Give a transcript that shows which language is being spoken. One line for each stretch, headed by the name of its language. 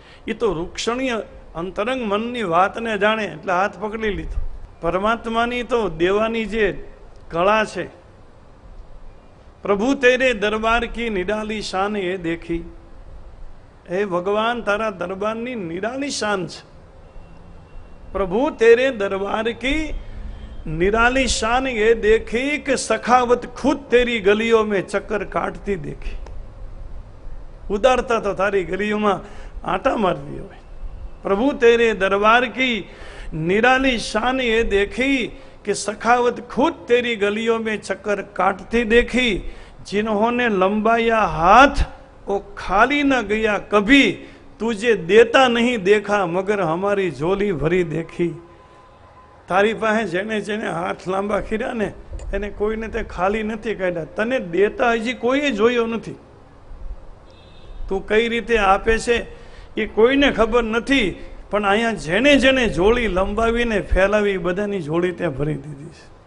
Gujarati: એ તો રૂક્ષણીય અંતરંગ મનની વાતને જાણે એટલે હાથ પકડી લીધો. પરમાત્માની તો દેવાની જે કળા છે,
Hindi: પ્રભુ તેરે દરબાર કી નિરાલી શાન એ દેખી.
Gujarati: હે ભગવાન, તારા દરબારની નિરાલી શાન છે.
Hindi: પ્રભુ તેરે દરબાર की निराली शान ये देखी कि सखावत खुद तेरी गलियों में चक्कर काटती देखी. उदारता तो तारी गलियों में आटा मारती हो. प्रभु तेरे दरबार की निराली शान ये देखी कि सखावत खुद तेरी गलियों में चक्कर काटती देखी. जिन्होंने लंबाया हाथ वो खाली न गया कभी. तुझे देता नहीं देखा मगर हमारी झोली भरी देखी.
Gujarati: તારી પાસે જેને જેને હાથ લાંબા કર્યા ને એને કોઈને તે ખાલી નથી કાઢ્યા. તને દેતા હજી કોઈએ જોયો નથી. તું કઈ રીતે આપે છે એ કોઈને ખબર નથી, પણ અહીંયા જેને જેને જોડી લંબાવીને ફેલાવી બધાની જોડી ત્યાં ભરી દીધી છે.